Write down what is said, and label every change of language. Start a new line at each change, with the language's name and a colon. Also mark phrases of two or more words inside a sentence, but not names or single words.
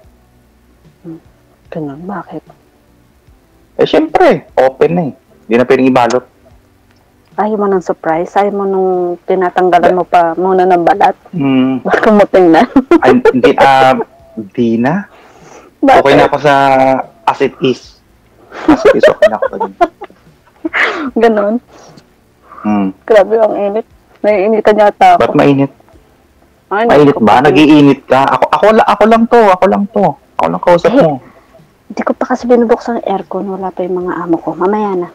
Filipino: Ganun, bakit? Syempre, open na eh. Hindi na pwedeng ibalot. Ayaw mo ng surprise? Ayaw mo nung tinatanggalan mo pa muna ng balat? Baka mo tingnan? Ay, hindi na. Bakit? Okay na ako sa
English: as it is. As it is,
Filipino: okay na ako. Ganon? Grabe, ang init. Naiinitan yata ako. Ba't mainit? Ay, mainit ba? Nag-iinit ka? Ako lang to. Ako lang kausap mo. Hindi ko pa kasi binubuksan ang aircon. Wala pa yung mga amo ko. Mamaya na.